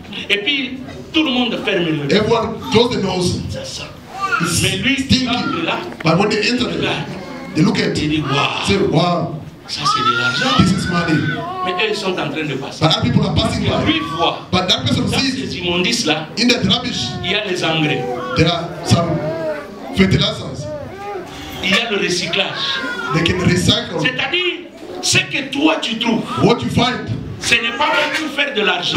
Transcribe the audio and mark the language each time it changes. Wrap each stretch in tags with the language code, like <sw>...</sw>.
<fr>Et puis tout le monde ferme le nez.</fr> <en>Everyone close the nose.</en> <fr>Mais lui,</fr> <en>stinky. But when they enter, they look at it. Say, wow.</en> <fr>Ça c'est de l'argent.</fr> <en>This is money.</en> <fr>Mais eux ils sont en train de passer.</fr> <en>But other people are passing by.</en> <fr>Lui voit.</fr> <en>But that person sees.</en> <fr>Ces immondices là.</fr> <en>In that rubbish.</en> <fr>Il y a les engrais.</fr> <en>There are some fertilizers.</en> <fr>Il y a le recyclage.</fr> <en>They can recycle.</en> <fr>C'est-à-dire ce que toi tu trouves.</fr> <en>What you find.</en> <fr>Ce n'est pas même pour faire de l'argent.</fr>